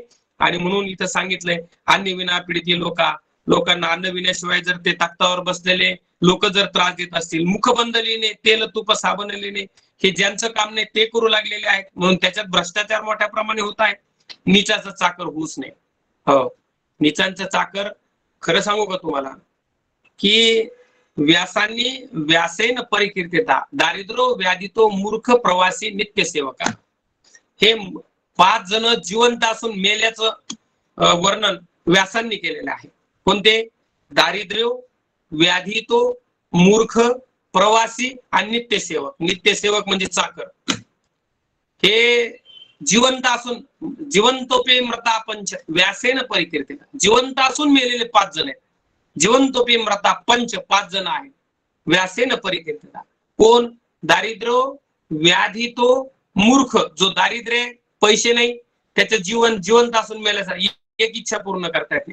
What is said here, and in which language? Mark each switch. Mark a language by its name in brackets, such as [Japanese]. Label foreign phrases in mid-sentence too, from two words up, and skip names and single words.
[Marathi] आणि म्हणून इथं सांगितलंय, अन्न विना पीडित लोकांना अन्न विण्याशिवाय जर ते तख्तावर बसलेले लोक जर त्रास देत असतील, मुखबंद लिहिणे, तेल तूप साबण लिहिणे, हे ज्यांचं काम नाही ते करू लागलेले आहेत. म्हणून त्याच्यात भ्रष्टाचार मोठ्या प्रमाणे होत आहे. नीचाचं चाकर होऊच नये. हो, नीचांचं चाकर खरं सांगू का तुम्हाला, की [Sanskrit] व्यासेन परिकीर्तिता दारिद्र्यो व्याधितो मूर्ख प्रवासी नित्य सेवका, [Marathi] हे 5 जण जिवंत असून मेल्याचं वर्णन व्यासांनी केलेलं आहे. कोणते? दारिद्र्य, व्याधितो, मूर्ख, प्रवासी आणि नित्यसेवक. नित्यसेवक म्हणजे चाकर. हे जिवंत असून, [Sanskrit] जिवंतोपे मृता पंच व्यासेन परिकीर्तिता, [Marathi] जिवंत असून मेलेले 5 जण आहेत. [Sanskrit] जिवंतोपे मृता पंच [Marathi] 5 जण आहेत. [Sanskrit] व्यासेन परिकीर्तिता [Marathi] कोण? दारिद्र्य, व्याधितो, मूर्ख, जो दारिद्र्य, पैसे नाही, त्याचं जिवंत असून मेल्यासारखं, एक इच्छा पूर्ण करता येत नाही.